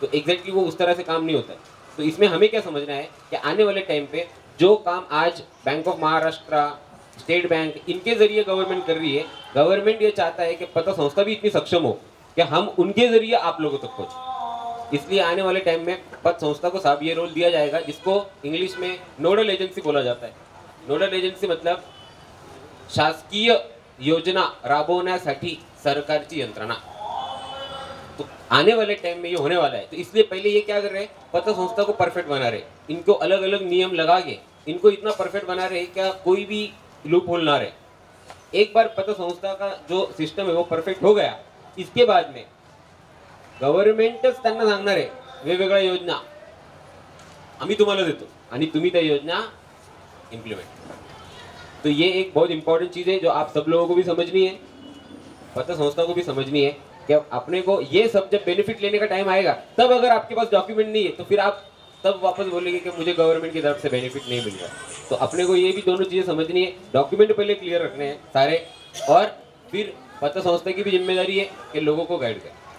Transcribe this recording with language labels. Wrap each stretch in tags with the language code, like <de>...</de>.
<hi>तो एग्जैक्टली वो उस तरह से काम नहीं होता है. तो इसमें हमें क्या समझना है कि आने वाले टाइम पे जो काम आज bank of Maharashtra, state bank, इनके जरिए गवर्नमेंट कर रही है, गवर्नमेंट ये चाहता है कि पतसंस्था भी इतनी सक्षम हो कि हम उनके जरिए आप लोगों तक पहुंचे. इसलिए आने वाले टाइम में पतसंस्था को साहब ये रोल दिया जाएगा जिसको इंग्लिश में नोडल एजेंसी बोला जाता है.</hi> <mr>नोडल एजेंसी मतलब शासकीय योजना राबवण्यासाठी सरकारची यंत्रणा.</mr> <hi>तो आने वाले टाइम में ये होने वाला है. तो इसलिए पहले ये क्या कर रहे हैं, पतसंस्था को परफेक्ट बना रहे, इनको अलग अलग नियम लगा के इनको इतना परफेक्ट बना रहे क्या कोई भी लूप होल ना रहे. एक बार पतसंस्था का जो सिस्टम है वो परफेक्ट हो गया, इसके बाद में</hi> <mr>गव्हर्नमेंटच त्यांना सांगणार आहे वेगवेगळ्या योजना आम्ही तुम्हाला देतो आणि तुम्ही त्या योजना इम्प्लीमेंट.</mr> <hi>तो ये एक बहुत इंपॉर्टेंट चीज है जो आप सब लोगों को भी समझनी है, पतसंस्था को भी समझनी है कि अपने को ये सब जब बेनिफिट लेने का टाइम आएगा, तब अगर आपके पास डॉक्यूमेंट नहीं है तो फिर आप तब वापस बोलेंगे कि मुझे गवर्नमेंट की तरफ से बेनिफिट नहीं मिल रहा. तो अपने को ये भी दोनों चीजें समझनी है. डॉक्यूमेंट पहले क्लियर रखने हैं सारे, और फिर पतसंस्था की भी जिम्मेदारी है कि लोगों को गाइड करें.</hi>